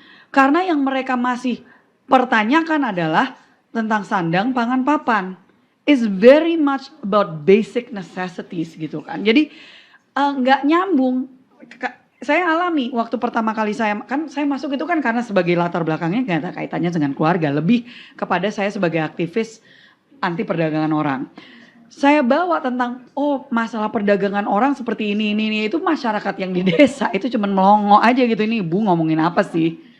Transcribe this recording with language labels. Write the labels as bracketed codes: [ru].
[id] Karena yang mereka masih pertanyakan adalah tentang sandang, pangan, papan. [en] It's very much about basic necessities [id] gitu kan. Jadi nggak nyambung. Saya alami waktu pertama kali saya masuk itu kan karena sebagai latar belakangnya nggak ada kaitannya dengan keluarga. Lebih kepada saya sebagai aktivis anti perdagangan orang. Saya bawa tentang masalah perdagangan orang seperti ini itu masyarakat yang di desa itu cuman melongo aja gitu, ini ibu ngomongin apa sih?